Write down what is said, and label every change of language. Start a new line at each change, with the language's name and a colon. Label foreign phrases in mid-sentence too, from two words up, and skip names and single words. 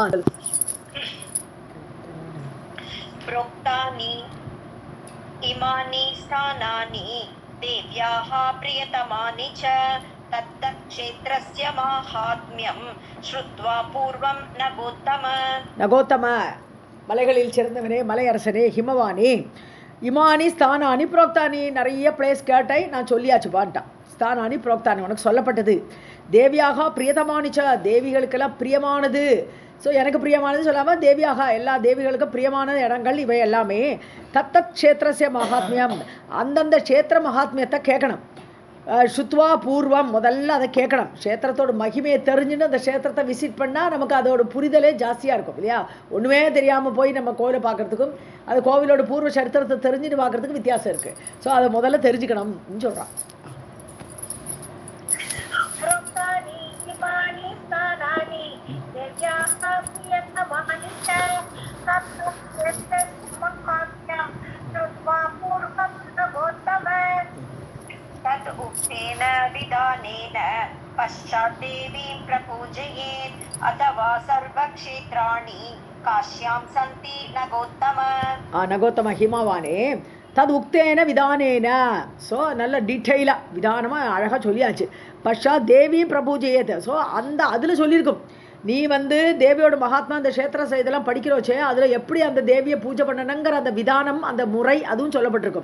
Sanskrit: प्रोक्तानि इमानि स्थानानि देव्याः प्रियतमानि च तत्तक्षेत्रस्य माहात्म्यं श्रुत्वा पूर्वं नगोत्तम.
Tamil: மலைகளில் சிறந்தவனே, மலையரசனே, ஹிமவானி,
Sanskrit: इमानि स्थानानि प्रोक्तानि,
Tamil: நிறைய பிளேஸ் கேட்டாய், நான் சொல்லியாச்சுப்பான்ட்டான்.
Sanskrit: स्थानानि प्रोक्तानि
Tamil: உனக்கு சொல்லப்பட்டது.
Sanskrit: देव्याः प्रियतमानि च,
Tamil: தேவிகளுக்கெல்லாம் பிரியமானது. ஸோ எனக்கு பிரியமானது சொல்லாமல் தேவியாக எல்லா தேவிகளுக்கும் பிரியமான இடங்கள் இவை எல்லாமே.
Sanskrit: तत्तत् क्षेत्रस्य माहात्म्यम्,
Tamil: அந்தந்த க்ஷேத்திர மகாத்மியத்தை கேட்கணும்.
Sanskrit: श्रुत्वा पूर्वम्,
Tamil: முதல்ல அதை கேட்கணும். க்ஷேத்திரத்தோட மகிமையை தெரிஞ்சுன்னு அந்த க்ஷேத்திரத்தை விசிட் பண்ணால் நமக்கு அதோட புரிதலே ஜாஸ்தியாக இருக்கும் இல்லையா. ஒன்றுமே தெரியாமல் போய் நம்ம கோவிலை பார்க்குறதுக்கும் அது கோவிலோட பூர்வ சரித்திரத்தை தெரிஞ்சுன்னு பார்க்குறதுக்கு வித்தியாசம் இருக்குது. ஸோ அதை முதல்ல தெரிஞ்சுக்கணும்னு சொல்கிறான்.
Sanskrit: तद् उक्तेन विधानेन पश्चात् देवीं प्रपूजयेत् अथवा सर्वक्षेत्राणि काश्यां सन्ति नगोत्तम.
Tamil: நகோத்தம ஹிமவானே,
Sanskrit: तद् उक्तेन विधानेन.
Tamil: ஸோ நல்ல டீட்டெயிலாக விதானமாக அழகாக சொல்லியாச்சு.
Sanskrit: पश्चात् देवीं प्रपूजयेत्.
Tamil: ஸோ அதில் சொல்லியிருக்கும் நீ வந்து தேவியோட மகாத்மா அந்த க்ஷேத்திர இதெல்லாம் படிக்கிறோச்சே அதில் எப்படி அந்த தேவியை பூஜை பண்ணணுங்கிற அந்த விதானம் அந்த முறை அதுவும் சொல்லப்பட்டிருக்கும்.